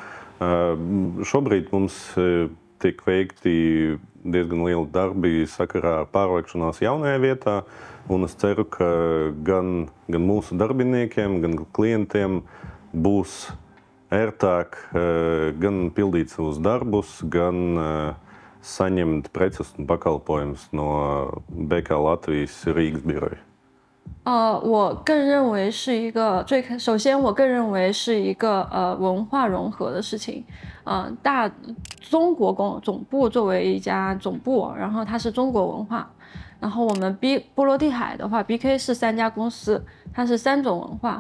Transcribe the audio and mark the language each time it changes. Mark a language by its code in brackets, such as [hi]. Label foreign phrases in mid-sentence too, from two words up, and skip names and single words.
[lv] Šobrīd mums tiek veikti diezgan lieli darbi sakarā ar pārvākšanos jaunajā vietā, un es ceru, ka gan mūsu darbiniekiem, gan klientiem būs ērtāk gan pildīt savus darbus, gan saņemt preces un pakalpojumus no BK Latvijas Rīgas biroja. [zh] 我更认为是一个首先我更认为是一个文化融合的事情。中国总部作为一家总部，然后它是中国文化。然后我们波罗的海的话 ，BK 是3家公司，它是3种文化。